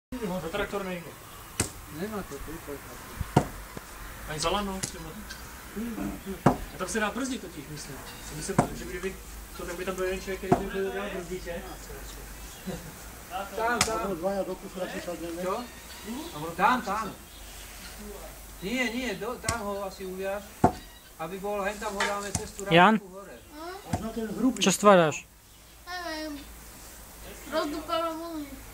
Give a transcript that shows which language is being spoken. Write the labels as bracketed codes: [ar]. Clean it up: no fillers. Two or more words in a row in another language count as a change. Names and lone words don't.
[cs] To traktor nejde. Nemá to tu. Ani za lano třeba. A tam se dá brzdit totiž, myslím. Myslím, že kdyby to tak by tam byl jeden člověk, který by byl dělal brzdiče. Tam. [sk] Dvaja do kusu, asi sadneme. Čo? Tam. Nie, tam ho asi uviaž. Aby bol, hen tam ho dáme cez tú Jan? rádku hore. Až na ten hrubý. Čo stváraš? Neviem. Rozdúpávam onu.